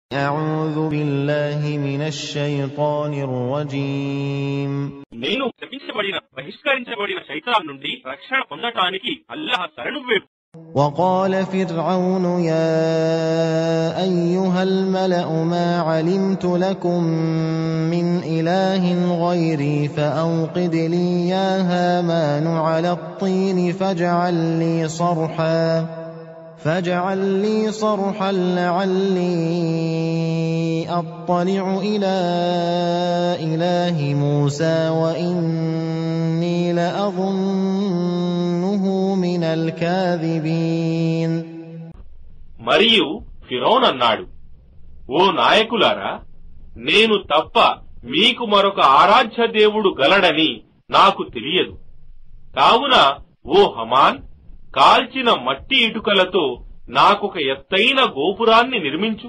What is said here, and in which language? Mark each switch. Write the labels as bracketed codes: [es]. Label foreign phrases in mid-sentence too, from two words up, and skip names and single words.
[ar] أعوذ بالله من الشيطان الرجيم [te] నేను శపించబడిన బహిష్కరించబడిన శైతాన్ నుండి రక్షణ పొందటానికి అల్లాహ్ శరణు వేడు. [ar] وقال فرعون يا أيها الملأ ما علمت لكم من إله غيري فأوقد لي يا هامان على الطين فاجعل لي صرحا لعلي أطلع إلى إله موسى وإني لأظنه من الكاذبين. [te] మరియు ఫిరౌన్ అన్నాడు, ఓ నాయకులారా, నేను తప్ప మీకు మరొక ఆరాధ్య దేవుడు గలడని నాకు తెలియదు. కావున ఓ హమాన్, కాల్చిన మట్టి ఇటుకలతో నాకొక ఎత్తైన గోపురాన్ని నిర్మించు.